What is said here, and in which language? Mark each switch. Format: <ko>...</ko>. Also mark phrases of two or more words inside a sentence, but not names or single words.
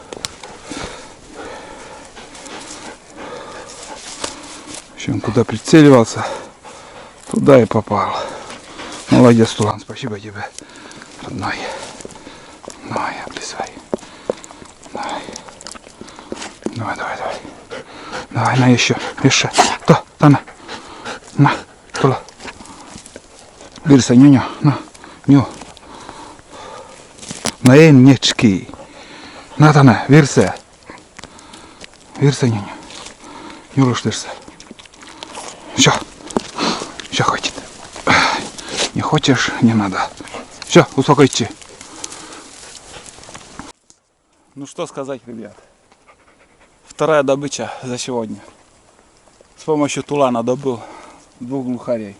<ru>В общем, куда прицеливался, туда и попал. Молодец, Тулан, спасибо тебе. Родной. Давай, облизай. Давай. Давай, давай, давай. Давай, на еще. Еще. То, на. Тула. Вирса, ню-ню. На. Ню. На нечки. На, вирса. Вирса, ню-ню. Нюруш, вирса. Все. Все, хватит. Не хочешь, не надо. Все, успокойте. Ну что сказать, ребят. Вторая добыча за сегодня. С помощью Тулана добыл 2 глухарей.</ru>